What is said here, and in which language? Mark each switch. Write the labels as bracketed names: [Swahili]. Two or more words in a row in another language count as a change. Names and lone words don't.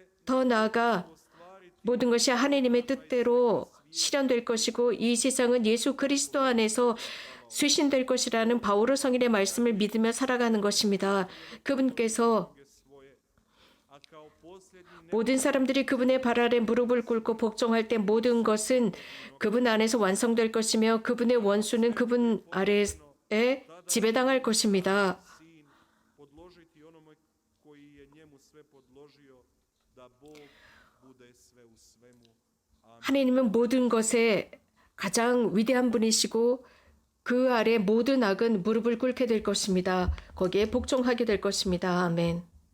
[Korean] 더 나아가 모든 것이 하나님의 뜻대로 실현될 것이고 이 세상은 예수 그리스도 안에서 쇄신될 것이라는 바오로 성인의 말씀을 믿으며 살아가는 것입니다. 그분께서 모든 사람들이 그분의 발 아래 무릎을 꿇고 복종할 때 모든 것은 그분 안에서 완성될 것이며 그분의 원수는 그분 아래에 지배당할 것입니다. [Croatian] podložiti onome koji je njemu sve podložio, da Bog bude sve u svemu. [Korean] 하나님은 모든 것에 가장 위대한 분이시고 그 아래 모든 악은 무릎을 꿇게 될 것입니다. 거기에 복종하게 될 것입니다. 아멘.